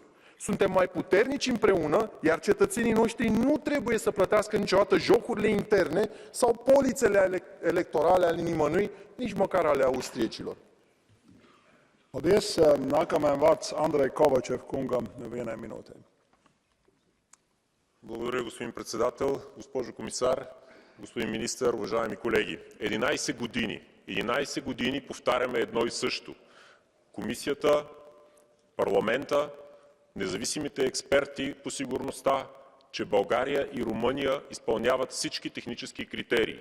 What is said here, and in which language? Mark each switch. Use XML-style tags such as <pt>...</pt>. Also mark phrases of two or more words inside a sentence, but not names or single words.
<ro>Suntem mai puternici împreună, iar cetățenii noștri nu trebuie să plătească niciodată jocurile interne sau polițele electorale ale nimănui, nici măcar ale austriecilor.</ro> <lv>Paldies. Nākamajam vārds Andrei Kovačev kungam vienai minūtē.</lv> <bg>Благодаря, господин председател, госпожо комисар, господин министър, уважаеми колеги. 11 години повтаряме едно и също. Комисията, парламента, независимите експерти по сигурността, че България и Румъния изпълняват всички технически критерии.</bg>